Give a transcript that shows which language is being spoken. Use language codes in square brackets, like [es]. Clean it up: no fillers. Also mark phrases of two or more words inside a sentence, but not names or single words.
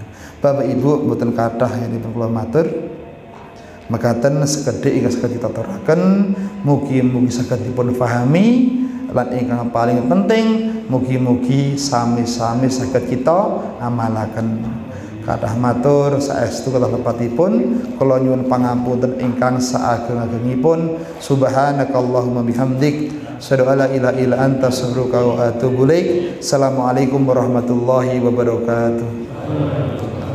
[jv] Bapak Ibu mboten kathah yen dipun kula matur. Mekaten sekedhik ingkang saged kita aturaken, mugi-mugi saged dipun pahami lan ingkang paling penting mugi-mugi sami-sami saged kita amalaken. Kathah matur saestu kathah lepatipun kula nyuwun pangapunten ingkang saageng-agengipun. [ar] سبحانك اللهم بحمدك أشهد أن لا إله إلا أنت أستغفرك وأتوب إليك. السلام عليكم ورحمة الله وبركاته.